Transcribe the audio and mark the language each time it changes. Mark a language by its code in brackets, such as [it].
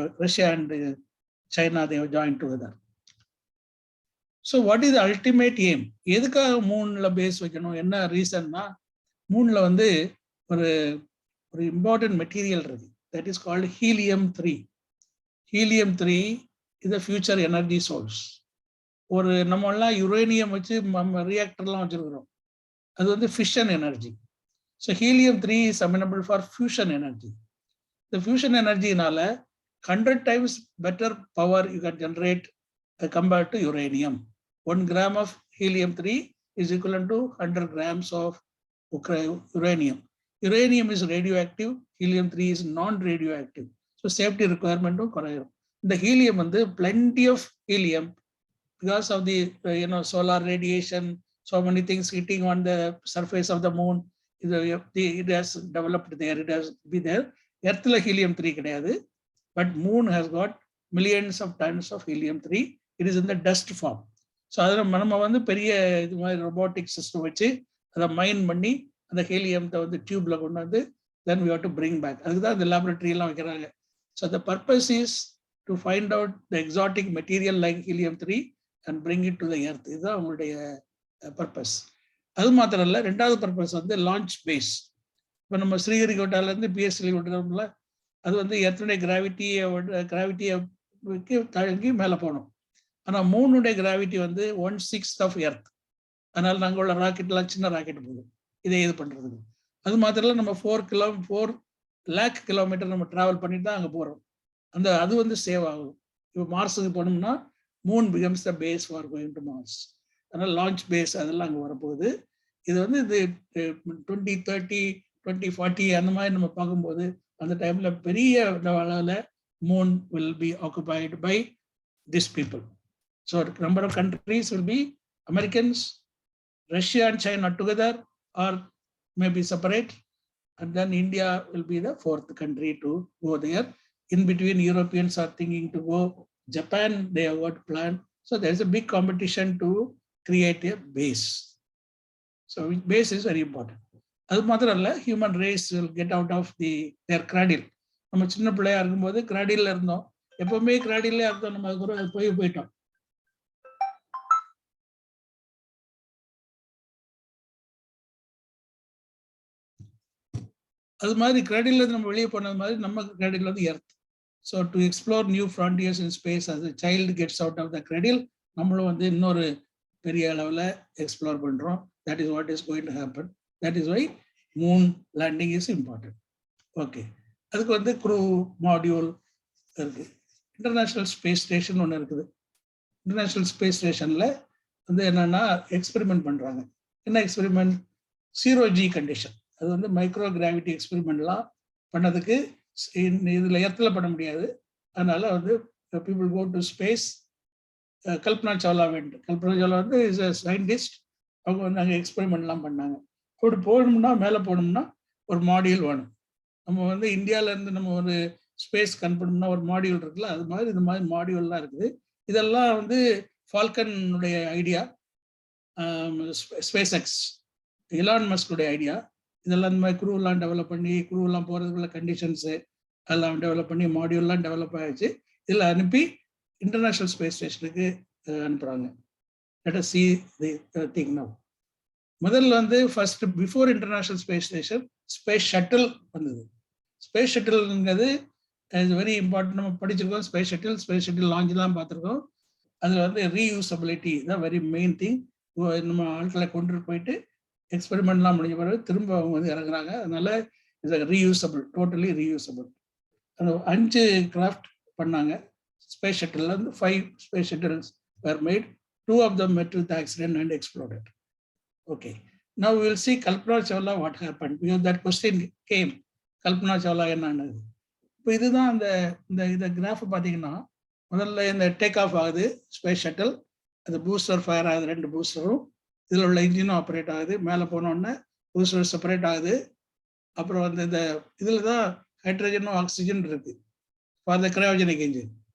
[en] Russia and China, they have joined together. So what is the ultimate aim? [ta] Edukka moon la base வைக்கணும் என்ன ரீசன்னா மூன்ல ஒரு [en] important material that is called helium-3. Helium-3 is a future energy source. [ta] ஒரு நம்ம எல்லாம் uranium வச்சு ரியாக்டர்லாம் வச்சிருக்கிறோம். அது [en] fission energy. So helium-3 is amenable for fusion energy. The fusion energy [ta] நால [en] 100 times better power you can generate compared to uranium. 1 gram of helium-3 is equivalent to 100 grams of uranium. Uranium is radioactive, helium-3 is non-radioactive. So safety requirement is the helium plenty of helium because of the solar radiation, so many things hitting on the surface of the moon. It has developed there, it has been there. [ta] Earth la helium-3 கிடையாது, [en] but moon has got millions of tons of helium-3. It is in the dust form. [ta] So adha நம்ம பெரிய இது மாதிரி robotic system வச்சு அதை மைன் பண்ணி அந்த ஹீலியத்தை டியூப்ல கொண்டு [en] then we have to bring back. [ta] அதுதான் இந்த லேபரட்டரி எல்லாம் வைக்கிறாங்க. [en] So the purpose is to find out the exotic material like helium-3 and bring it to the earth. [ta] இதுதான் அவங்களுடைய பர்பஸ். அது மாத்திரம் இல்லை, ரெண்டாவது பர்பஸ் லான்ச் பேஸ். இப்போ நம்ம ஸ்ரீஹரிகோட்டால இருந்து பிஎஸ்எல் விட்டுறோம்ல, அது வந்து எர்த்துடைய கிராவிட்டியை தழுங்கி மேலே போகணும். ஆனால் மூணுடைய கிராவிட்டி வந்து 1/6 ஆஃப் எர்த். அதனால நாங்கள் உள்ள ராக்கெட்லாம் சின்ன ராக்கெட் போகுது இதே இது பண்ணுறதுக்கு. அது மாத்திரம் இல்லை, நம்ம 4 lakh கிலோமீட்டர் நம்ம ட்ராவல் பண்ணிட்டு தான் அங்கே போகிறோம். அது வந்து சேவ் ஆகும். இப்போ மார்ஸுக்கு போனோம்னா [en] Moon becomes the base for going to Mars. [ta] அதனால் லான்ச் பேஸ் அதெல்லாம் அங்கே வரப்போகுது. இது வந்து இது 2030 2040 அந்த மாதிரி நம்ம பார்க்கும்போது அந்த டைம்ல பெரிய அளவில் [en] Moon will be occupied by this people. So number of countries will be Americans, Russia and China together or maybe separate, and then India will be the fourth country to go there. In between, Europeans are thinking to go. Japan, they have got planned. So there is a big competition to create a base. So base is very important. [ta] அது மாத்திரம் இல்லை, [en] Human race will get out of their cradle. [ta] நம்ம சின்ன பிள்ளையா இருக்கும்போது cradle இருந்தோம், எப்பவுமே கிராடிலே இருந்தோம். நம்ம அதுக்கு போயிட்டோம். அது மாதிரி கிராடில் இருந்து நம்ம வெளியே போனது மாதிரி நம்ம கிராடில் வந்து earth. [en] so to explore new frontiers in space as a child gets out of the cradle, [ta] நம்மளும் வந்து இன்னொரு பெரிய அளவில் எக்ஸ்ப்ளோர் பண்ணுறோம். [en] That is what is going to happen. That is why moon landing is important. [ta] Okay, அதுக்கு வந்து crew module இருக்குது. International space station ஒன்று இருக்குது. இன்டர்நேஷ்னல் ஸ்பேஸ் ஸ்டேஷனில் வந்து என்னென்னா எக்ஸ்பெரிமெண்ட் பண்ணுறாங்க. என்ன எக்ஸ்பெரிமெண்ட்? 0G condition. அது வந்து மைக்ரோ கிராவிட்டி எக்ஸ்பெரிமெண்ட்லாம் பண்ணதுக்கு இதில் எர்த்தில் பண்ண முடியாது. அதனால வந்து [en] People go to space. [ta] Kalpana Chawla வந்து [en] Is a scientist. [ta] அவங்க வந்து அங்கே எக்ஸ்பெரிமெண்ட்லாம் பண்ணாங்க. போகணும்னா மேலே போகணும்னா ஒரு மாடியூல் வேணும். நம்ம வந்து இந்தியாவிலேருந்து நம்ம ஒரு ஸ்பேஸ் அனுப்பணும்னா ஒரு மாடியூல் இருக்குல்ல, அது மாதிரி இந்த மாதிரி மாடியூல்லாம் இருக்குது. இதெல்லாம் வந்து ஃபால்கனுடைய idea, space X Elon மஸ்குடைய idea. இதெல்லாம் இந்த மாதிரி குரூவெலாம் டெவலப் பண்ணி குரூவெலாம் போகிறதுக்குள்ள கண்டிஷன்ஸு எல்லாம் டெவலப் பண்ணி மாடியூல்லாம் டெவலப் ஆகிடுச்சு. இதில் அனுப்பி இன்டர்நேஷ்னல் ஸ்பேஸ் ஸ்டேஷனுக்கு அனுப்புகிறாங்க. [en] Let us see the thing now. [ta] முதல்ல வந்து first before international space station space shuttle வந்தது. Space ஷட்டில்ங்கிறது [en] Is very important. [ta] நம்ம படிச்சிருக்கோம் ஸ்பேஸ் ஷட்டில் லான்ச்லாம் பார்த்துருக்கோம். அதில் வந்து ரீயூசபிலிட்டி தான் வெரி மெயின் திங். நம்ம ஆட்களை கொண்டு போயிட்டு எக்ஸ்பெரிமெண்ட்லாம் முடிஞ்ச பிறகு திரும்ப அவங்க வந்து இறங்குறாங்க. அதனால [en] It's reusable, totally reusable. [ta] அந்த 5 கிராஃப்ட் பண்ணாங்க ஸ்பேஸ் ஷட்டில். [en] வந்து 5 space shuttles were made. 2 of them met with the accident and exploded. Okay, now we will see Kalpana Chawla what happened, because that question came. [ta] Kalpana Chawla என்னன்னு. இப்போ இதுதான் இந்த graph பார்த்தீங்கன்னா, முதல்ல இந்த take off ஆகுது space shuttle. அது booster fire ஆகுது, 2 பூஸ்டரும். இதில் உள்ள இன்ஜினும் ஆப்ரேட் ஆகுது. மேலே போனோடனே பூஸ்டர் செப்பரேட் ஆகுது. அப்புறம் வந்து இந்த இதில் தான் ஹைட்ரஜனும் ஆக்சிஜன் இருக்கு [en] For the cryogenic engine.